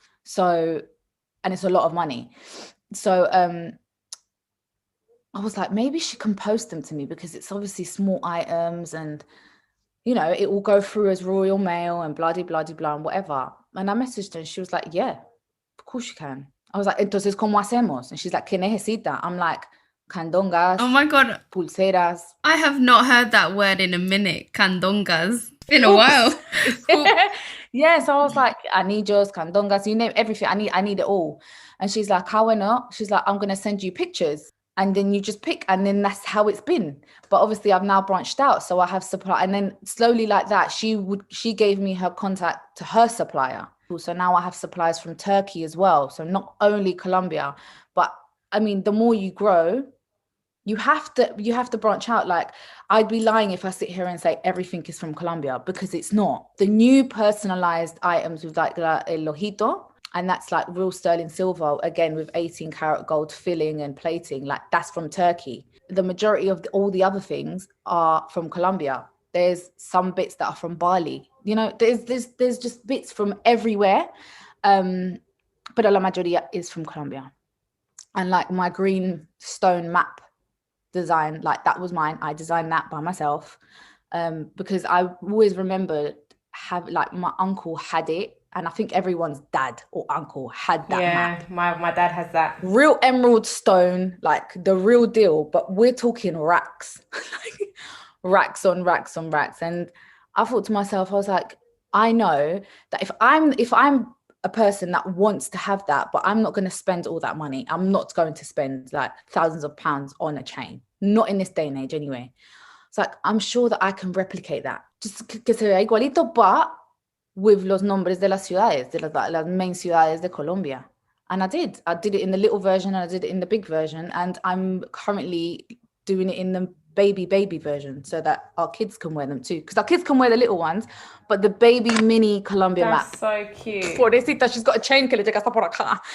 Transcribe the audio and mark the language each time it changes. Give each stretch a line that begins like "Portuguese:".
English: So, and it's a lot of money. So I was like, maybe she can post them to me because it's obviously small items and, you know, it will go through as Royal Mail and blah, blah, blah, blah, and whatever. And I messaged her and she was like, yeah, of course you can. I was like,
Spanish: entonces, ¿cómo hacemos?
English: And she's like,
Spanish: ¿qué necesita?
English: I'm like, candongas. Oh my God.
Spanish: Pulseras.
English: I have not heard that word in a minute. Candongas. It's been a while. Yeah, so I was like,
Spanish: anillos, candongas,
English: you name everything. I need it all. And she's like, how not? She's like, I'm going to send you pictures. And then you just pick, and then that's how it's been. But obviously I've now branched out, so I have supply. And then slowly like that, she gave me her contact to her supplier. So now I have suppliers from Turkey as well. So not only Colombia, but I mean, the more you grow, you have to branch out. Like, I'd be lying if I sit here and say everything is from Colombia, because it's not. The new personalized items with like
Spanish: el ojito,
English: and that's like real sterling silver, again, with 18 karat gold filling and plating, like that's from Turkey. The majority of all the other things are from Colombia. There's some bits that are from Bali. You know, there's just bits from everywhere. But
Spanish: la mayoría
English: is from Colombia. And like my green stone map design, like that was mine. I designed that by myself. Because I always remembered like my uncle had it And I think everyone's dad or uncle had that map. My dad has that. Real emerald stone, like the real deal, but we're talking racks. Racks on racks on racks. And I thought to myself, I was like, I know that if I'm a person that wants to have that, but I'm not going to spend all that money. I'm not going to spend like thousands of pounds on a chain. Not in this day and age anyway. It's like, I'm sure that I can replicate that. Just
Spanish: que se vea igualito,
English: but with
Spanish: los nombres de las ciudades, de las
English: main
Spanish: ciudades de Colombia.
English: And I did it in the little version and I did it in the big version. And I'm currently doing it in the baby version so that our kids can wear them too. Because our kids can wear the little ones, but the baby mini Colombia map. That's so cute. Pobrecita, she's got a chain
Spanish: que le llega hasta por acá.